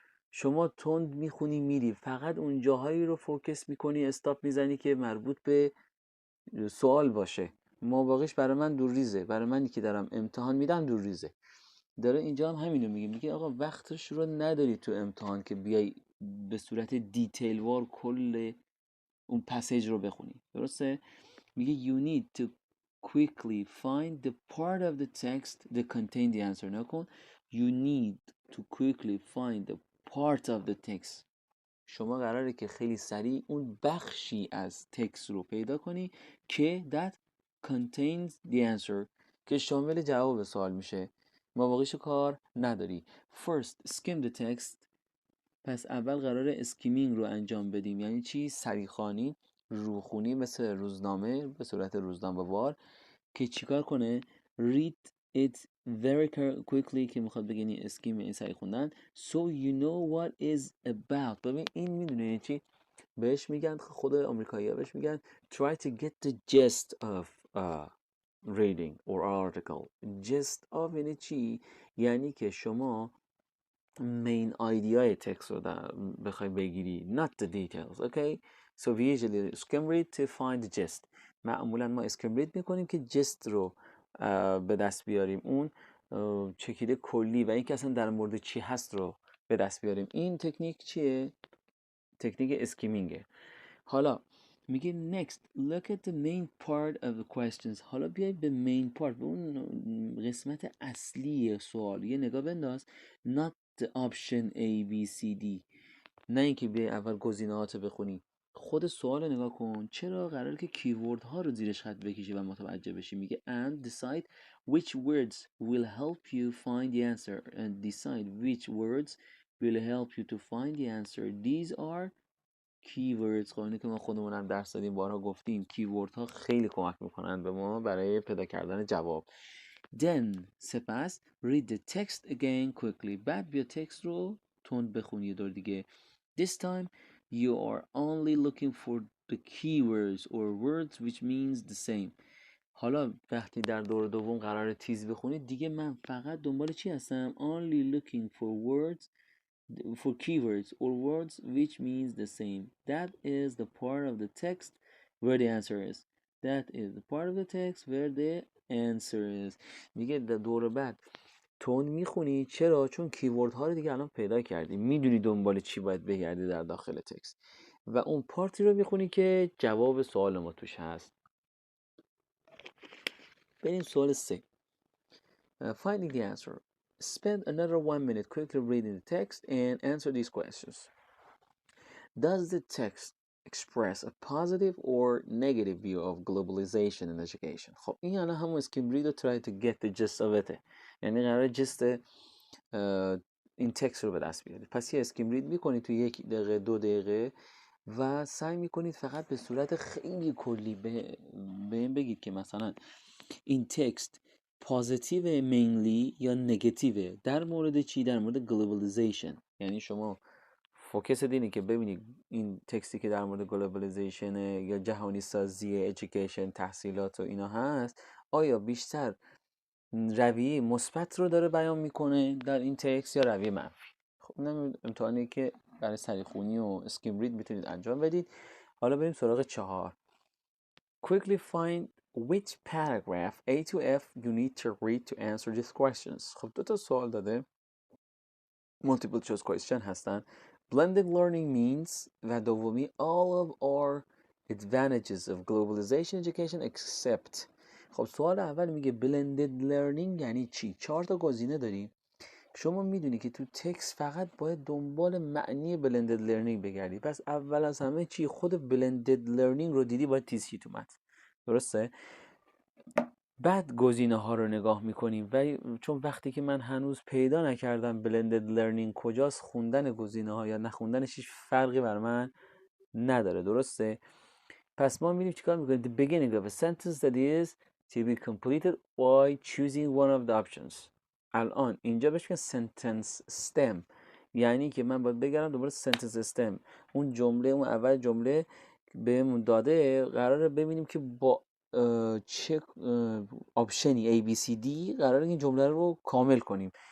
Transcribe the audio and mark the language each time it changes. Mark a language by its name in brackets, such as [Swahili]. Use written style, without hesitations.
[Persian] شما تند میخونی میری، فقط اون جاهایی رو فوکس میکنی، استاپ میزنی که مربوط به سوال باشه. ما باقیش برای من دور ریزه، برای منی که دارم امتحان میدم دور ریزه. داره اینجا هم همینو میگه آقا وقتش رو نداری تو امتحان که بیای به صورت دیتیل وار کل اون پسیج رو بخونی. درسته؟ میگه [English] you need to quickly find the part of the text that contain the answer. [Persian] نکن [English] you need to quickly find the part of the text. [Persian] شما قراره که خیلی سریع اون بخشی از تکست رو پیدا کنی که [English] that contains the answer، [Persian] که شامل جواب سوال میشه. ما واقعیش کار نداری. [English] First skim the text. [Persian] پس اول قراره اسکیمینگ رو انجام بدیم. یعنی چی؟ سریخوانی، روخونی، مثل روزنامه به صورت روزنامه‌وار، که چیکار کنه؟ [English] read it very quickly، [Persian] که میخواد بگه اسکیم این سریع خوندن. [English] so you know what is about. [Persian] ببین این میدونه یعنی چی؟ بهش میگن، خود آمریکایی‌ها بهش میگن [English] try to get the gist of reading or article. [Persian] gist of یعنی چی؟ یعنی که شما مین آیدیای تکست رو بخوای بگیری، [English] not the details. okay, so we usually skim read to find the gist. [Persian] معمولا ما اسکیم رید میکنیم که جست رو به دست بیاریم، اون چکیده کلی و این که اصلا در مورد چی هست رو به دست بیاریم. این تکنیک چیه؟ تکنیک اسکیمینگه. حالا میگه [English] next look at the main part of the questions. [Persian] حالا بیای به main part، به اون قسمت اصلی سوال یه نگاه بنداز. [English] not the option A B C D. [Persian] نه اینکه بیای اول گزینه‌هات بخونی، خود سوال رو نگاه کن. چرا؟ قراره که کیورد ها رو زیرش خط بکشی و متوجه بشی. میگه [English] and decide which words will help you find the answer and decide which words will help you to find the answer. These are keywords. [Persian] قانونی که ما خودمون هم درس دادیم، بارها گفتیم کیورد ها خیلی کمک میکنن به ما برای پیدا کردن جواب. [English] then [Persian] سپس [English] read the text again quickly. [Persian] بعد بیا تکست رو تند بخون یه دور دیگه. [English] This time you are only looking for the keywords or words which means the same. [Persian] حالا وقتی در دور دوم قرار تیز بخونید دیگه من فقط دنبال چی هستم؟ [English] Only looking for words for keywords or words which means the same. That is the part of the text where the answer is. That is the part of the text where the answer is. [Persian] میگه دور بعد تون میخونی. چرا؟ چون کیورد ها رو دیگه الان پیدا کردی، میدونی دنبال چی باید بگردی در داخل تکست و اون پارتی رو میخونی که جواب سوال ما توش هست. بریم سوال 3. [English] Finding the answer. Spend another 1 minute quickly reading the text and answer these questions. Does the text express a positive or negative view of globalization in education? [Persian] خب این الان همون اسکیم read و [English] try to get the gist of it. [Persian] یعنی قرار جست این تکست رو به دست بیارید. پس یه اسکیم رید میکنید تو 1 دقیقه 2 دقیقه و سعی میکنید فقط به صورت خیلی کلی به این بگید که مثلا این تکست پازیتیو مینلی یا نگاتیو در مورد چی؟ در مورد گلوبالیزیشن. یعنی شما فوکس اینه که ببینید این تکستی که در مورد گلوبالیزیشن یا جهانی سازی ادویکیشن تحصیلات و اینا هست آیا بیشتر رویه مثبت رو داره بیان میکنه در این تکست یا رویه منفی. خب این امتحانی که برای سریخونی و اسکیم رید میتونید انجام بدید. حالا بریم سراغ 4. [English] Quickly find which paragraph A to F you need to read to answer these questions. [Persian] خب 2 تا سوال داده، multiple choice question هستن. [English] Blended learning means [Persian] و دومی [English] all of our advantages of globalization education except. [Persian] خب سوال اول میگه blended learning یعنی چی؟ 4 تا گزینه داریم. شما میدونی که تو تکست فقط باید دنبال معنی blended learning بگردی. پس اول از همه چی خود blended learning رو دیدی باید تیز شی تو متن. درسته؟ بعد گزینه ها رو نگاه میکنیم و چون وقتی که من هنوز پیدا نکردم blended learning کجاست، خوندن گزینه ها یا نخوندنش هیچ فرقی بر من نداره. درسته؟ پس ما میریم چیکار میکنیم؟ [English] The beginning of a sentence that is to be completed by choosing one of the options. [Persian] الان اینجا بهش میگن sentence stem، یعنی که من باید بگردم دوباره sentence stem. اون جمله، اون اول جمله بهمون داده، قراره ببینیم که با چه آپشنی A B C D قراره این جمله رو کامل کنیم.